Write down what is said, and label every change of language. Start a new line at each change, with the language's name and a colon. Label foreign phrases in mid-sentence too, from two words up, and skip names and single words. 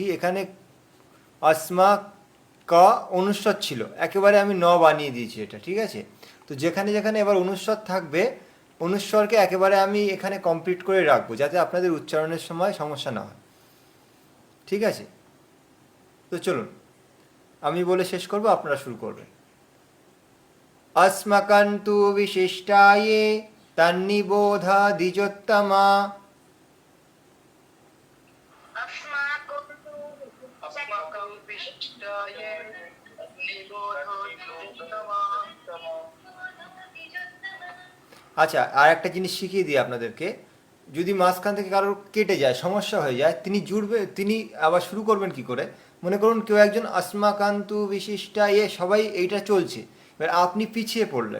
Bangla: এখানে আসমা ক অনুস্বর ছিল, একেবারে আমি ন বানিয়ে দিয়েছি এটা, ঠিক আছে? তো যেখানে যেখানে এবার অনুস্বর থাকবে, অনুস্বরকে একেবারে আমি এখানে কমপ্লিট করে রাখবো, যাতে আপনাদের উচ্চারণের সময় সমস্যা না হয়, ঠিক আছে? তো চলুন আমি বলে শেষ করব, আপনারা শুরু করবেন।
Sanskrit: अस्मकन्तु विशिष्टाये तन्निबोधा द्विजोत्तमा। अस्माकं विशिष्टाय निबोधो द्विजोत्तमा।
Bangla: আচ্ছা, আর একটা জিনিস শিখিয়ে দিই আপনাদেরকে। যদি মাঝখান থেকে কারোর কেটে যায়, সমস্যা হয়ে যায়, তিনি আবার শুরু করবেন কি করে? মনে করুন কেউ একজন
Sanskrit: अस्मकन्तु विशिष्टाये,
Bangla: সবাই এইটা চলছে, এবার আপনি পিছিয়ে পড়লেন।